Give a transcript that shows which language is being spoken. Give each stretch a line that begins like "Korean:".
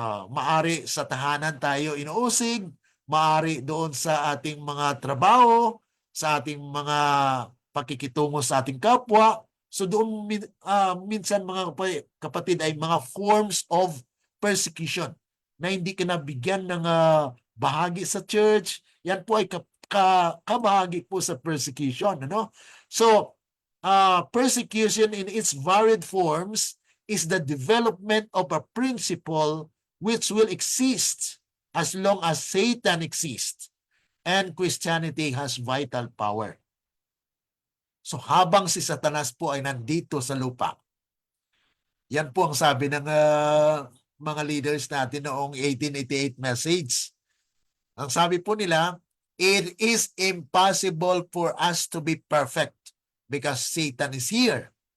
Filipino: Maari sa tahanan tayo inuusig, maari doon sa ating mga trabaho, sa ating mga pakikitungo sa ating kapwa. So doon minsan mga kapatid ay mga forms of persecution na hindi ka nabigyan ng bahagi sa church. Yan po ay kabahagi po sa persecution.
English: So, persecution in its varied forms is the development of a principle which will exist as long as Satan exists and Christianity has vital power.
Filipino: So habang si Satanas po ay nandito sa lupa, yan po ang sabi ng mga leaders natin noong 1888 message.
English: Ang sabi po nila, it is impossible for us to be perfect because Satan is here.